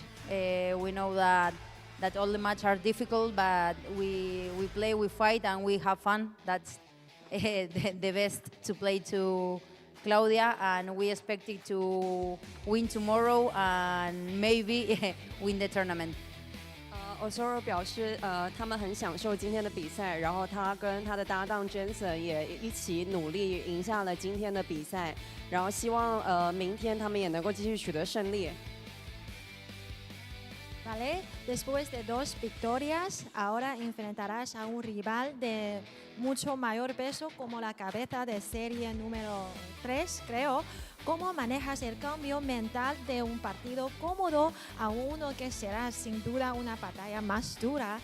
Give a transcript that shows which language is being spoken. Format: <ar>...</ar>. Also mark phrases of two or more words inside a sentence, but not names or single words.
<en>We know that all the matches are difficult, but we play, we fight, and we have fun. That's the best to play to Claudia, and we expect it to win tomorrow and maybe win the tournament.</en> <zh>Osoro 表示，他们很享受今天的比赛，然后他跟他的搭档 Jensen 也一起努力赢下了今天的比赛，然后希望明天他们也能够继续取得胜利。</zh> <es>Vale, después de 2 victorias, ahora enfrentarás a un rival de mucho mayor peso como la cabeza de serie número 3, creo. ¿Cómo manejas el cambio mental de un partido cómodo a uno que será sin duda una batalla más dura?</es>